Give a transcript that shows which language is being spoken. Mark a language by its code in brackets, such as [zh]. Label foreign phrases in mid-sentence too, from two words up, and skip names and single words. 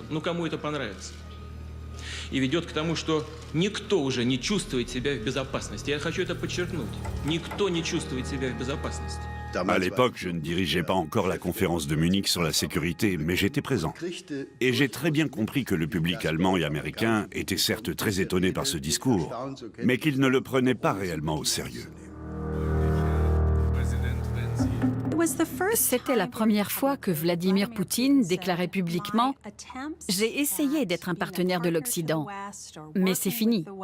[ru] Ну, кому это понравится? И ведет к тому, что никто уже не чувствует себя в безопасности. Я хочу это подчеркнуть. Никто не чувствует себя в безопасности. [fr] À l'époque, je ne dirigeais pas encore la conférence de Munich sur la sécurité, mais j'étais présent. Et j'ai très bien compris que le public allemand et américain était certes très étonné par ce discours, mais qu'il ne le prenait pas réellement au sérieux. C'était la première fois que Vladimir Poutine déclarait publiquement « J'ai essayé d'être un partenaire de l'Occident, mais c'est fini ».